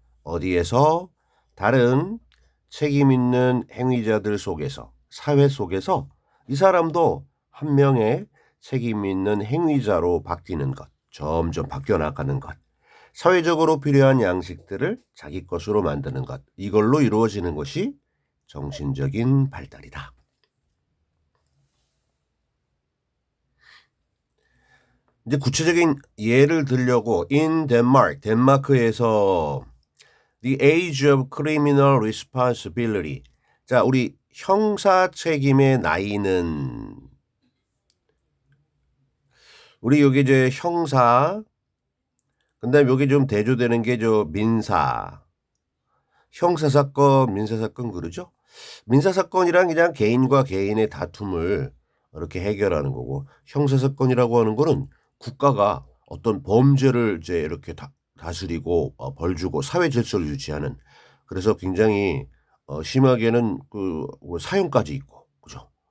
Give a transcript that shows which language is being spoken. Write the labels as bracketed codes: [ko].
[ko] 어디에서 다른 책임 있는 행위자들 속에서 사회 속에서 이 사람도 한 명의 책임 있는 행위자로 바뀌는 것, 점점 바뀌어 나가는 것, 사회적으로 필요한 양식들을 자기 것으로 만드는 것, 이걸로 이루어지는 것이 정신적인 발달이다. 이제 구체적인 예를 들려고 [en] in Denmark, [ko] 덴마크에서 [en] The age of criminal responsibility. [ko] 자, 우리 형사 책임의 나이는 우리 여기 이제 형사 그다음에 여기 좀 대조되는 게 저 민사. 형사 사건, 민사 사건 그러죠? 민사 사건이란 그냥 개인과 개인의 다툼을 이렇게 해결하는 거고 형사 사건이라고 하는 거는 국가가 어떤 범죄를 이제 이렇게 다스리고 벌 주고 사회 질서를 유지하는 그래서 굉장히 심하게는 뭐 사형까지 있고 그죠?